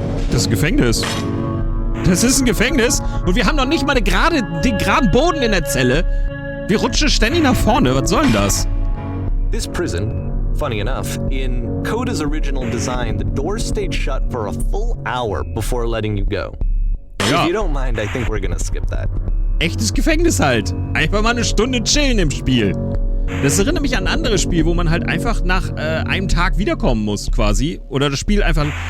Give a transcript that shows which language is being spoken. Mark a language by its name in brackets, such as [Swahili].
[German] Das ist ein Gefängnis. Das ist ein Gefängnis und wir haben noch nicht mal den geraden Boden in der Zelle. Wir rutschen ständig nach vorne. Was soll denn das? [English] This prison, funny enough, in Coda's original design, the doors stayed shut for a full hour before letting you go. [German] Ja. [English] If you don't mind, I think we're gonna skip that. [German] Echtes Gefängnis halt. Einfach mal eine Stunde chillen im Spiel. Das erinnert mich an ein anderes Spiel, wo man halt einfach nach einem Tag wiederkommen muss, quasi. Oder das Spiel einfach